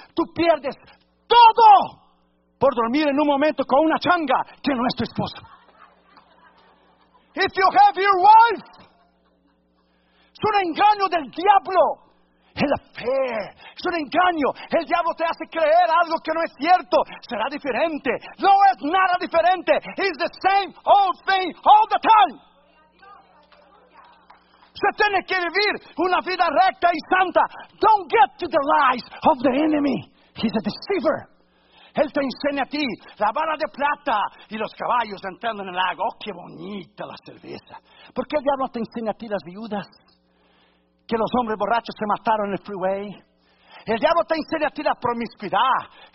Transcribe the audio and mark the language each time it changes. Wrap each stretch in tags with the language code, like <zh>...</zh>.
<es>Tú pierdes todo por dormir en un momento con una changa que no es tu esposa.</es> <en>If you have your wife.</en> <es>Es un engaño del diablo. Es la fe. Es un engaño. El diablo te hace creer algo que no es cierto. Será diferente. No es nada diferente.</es> <en>It's the same old thing all the time.</en> <es>Se tiene que vivir una vida recta y santa.</es> <en>Don't get to the lies of the enemy. He's a deceiver.</en> <es>Él te enseña a ti la vara de plata y los caballos entrando en el lago. Oh, qué bonita la cerveza. ¿Por qué el diablo te enseña a ti las viudas? Que los hombres borrachos se mataron en el freeway. El diablo te enseña a ti la promiscuidad.</es>